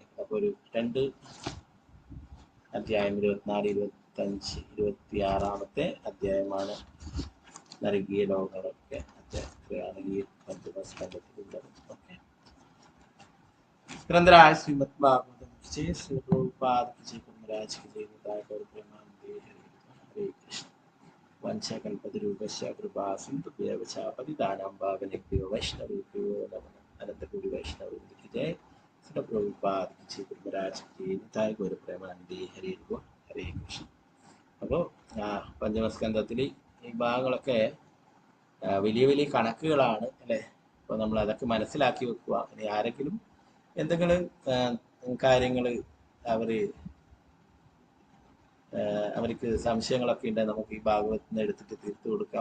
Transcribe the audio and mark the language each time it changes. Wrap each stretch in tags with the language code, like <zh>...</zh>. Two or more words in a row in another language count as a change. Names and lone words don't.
<ml>അപ്പൊ ഒരു 2 അധ്യായം 24, 25, 26-ാമത്തെ അധ്യായമാണ് നരകീയ ലോകങ്ങളൊക്കെ അധ്യായത്തിലാണ് ഈ പഞ്ചമസ്കന്ധത്തിലുള്ളത്.</ml> <sa>ഓക്കെ, ഗ്രന്ഥരായ ശ്രീമദ് ഭാഗവതം ശ്രീ പ്രഭുപാദ മഹാരാജ് ഹരേ കൃഷ്ണ. വഞ്ചകൽപതരൂപസ്യ കൃപാ സിന്ധുഭ്യവ ച പതിതാനാം പാവനേഭ്യോ വൈഷ്ണവേഭ്യോ നമഃ. അനന്തകോടി വൈഷ്ണവ ശ്രീ പ്രഭുപാദ മഹാരാജ് നിതായ ഗൗരപ്രേമാനന്ദേ ഹരേ ഹരേ കൃഷ്ണ.</sa> <ml>അപ്പോൾ പഞ്ചമസ്കന്ധത്തിൽ ഈ ഭാഗങ്ങളൊക്കെ വലിയ വലിയ കണക്കുകളാണ് അല്ലെ. അപ്പോൾ നമ്മൾ അതൊക്കെ മനസ്സിലാക്കി വെക്കുക. ഇനി ആരെങ്കിലും എന്തെങ്കിലും കാര്യങ്ങൾ അവർക്ക് സംശയങ്ങളൊക്കെ ഉണ്ടെങ്കിൽ നമുക്ക് ഈ ഭാഗവത്തിൽ നിന്ന് എടുത്തിട്ട് തീർത്തു കൊടുക്കാം.</ml>